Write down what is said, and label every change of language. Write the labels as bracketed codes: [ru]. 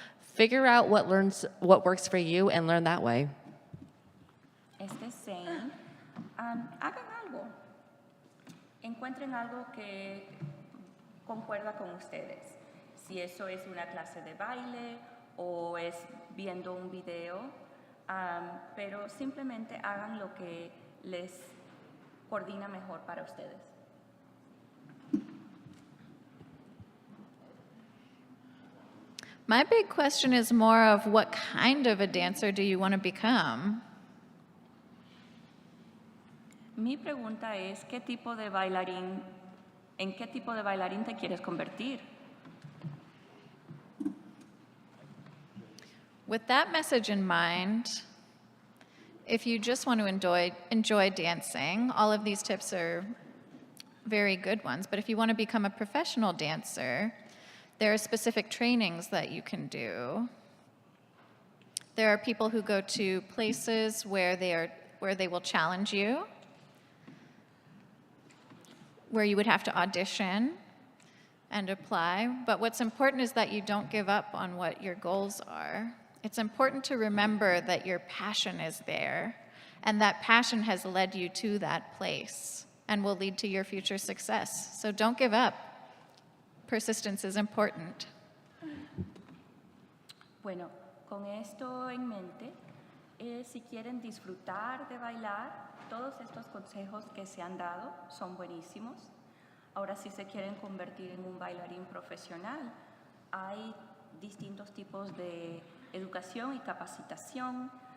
[en] Figure out what works for you and learn that way. [es] Este es Zane. Hagan algo. Encuentren algo que concuerda con ustedes. Si eso es una clase de baile o es viendo un video, pero simplemente hagan lo que les coordina mejor para ustedes. [en] My big question is more of what kind of a dancer do you want to become? [es] Mi pregunta es, ¿en qué tipo de bailarín te quieres convertir? [en] With that message in mind, if you just want to enjoy dancing, all of these tips are very good ones. But if you want to become a professional dancer, there are specific trainings that you can do. There are people who go to places where they will challenge you, where you would have to audition and apply. But what's important is that you don't give up on what your goals are. It's important to remember that your passion is there, and that passion has led you to that place and will lead to your future success. So don't give up. Persistence is important. [es] Bueno, con esto en mente, si quieren disfrutar de bailar, todos estos consejos que se han dado son buenísimos. Ahora, si se quieren convertir en un bailarín profesional, hay distintos tipos de educación y capacitación.